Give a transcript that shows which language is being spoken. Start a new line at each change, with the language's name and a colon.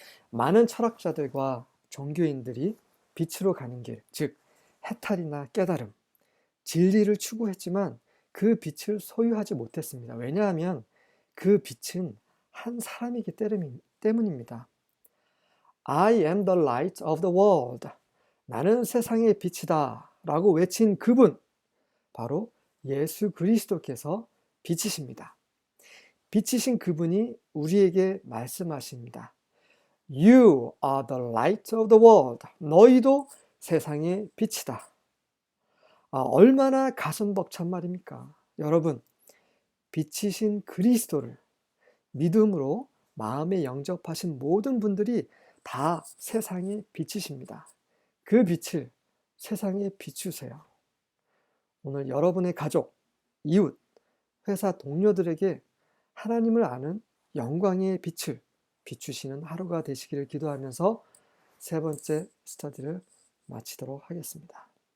Korean: 많은 철학자들과 종교인들이 빛으로 가는 길, 즉 해탈이나 깨달음, 진리를 추구했지만 그 빛을 소유하지 못했습니다. 왜냐하면 그 빛은 한 사람이기 때문입니다.
English: I am the light of the world.
Korean: 나는 세상의 빛이다 라고 외친 그분, 바로 예수 그리스도께서 빛이십니다. 빛이신 그분이 우리에게 말씀하십니다.
English: You are the light of the world.
Korean: 너희도 세상의 빛이다. 얼마나 가슴 벅찬 말입니까? 여러분, 빛이신 그리스도를 믿음으로 마음에 영접하신 모든 분들이 다 세상의 빛이십니다. 그 빛을 세상에 비추세요. 오늘 여러분의 가족, 이웃, 회사 동료들에게 하나님을 아는 영광의 빛을 비추시는 하루가 되시기를 기도하면서 세 번째 스터디를 마치도록 하겠습니다.